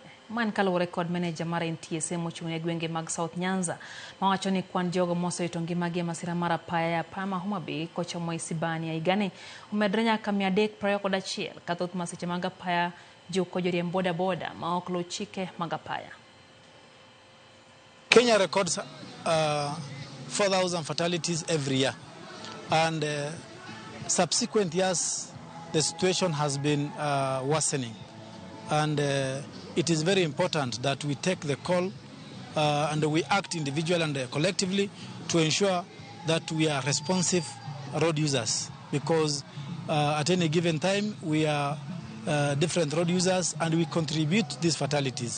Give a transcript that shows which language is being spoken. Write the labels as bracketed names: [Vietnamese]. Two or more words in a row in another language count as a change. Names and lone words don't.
[Luo (Kenya and Tanzania)] Man kaluwore kod meneja mar NTSA mochung' e gwenge mag South Nyanza mawacho ni kwan jogo mosewito ngimagi e masira mar apaya e Apama Homabay kocha Homabay-Isbania higani omedore nyaka 321 ka thoth masiche mag apaya juko joriemb boda boda ma ok luw chike mag apaya. [English] Kenya records 4,000 fatalities every year, and subsequent years the situation has been worsening, and it is very important that we take the call and we act individually and collectively to ensure that we are responsive road users, because at any given time we are different road users and we contribute to these fatalities.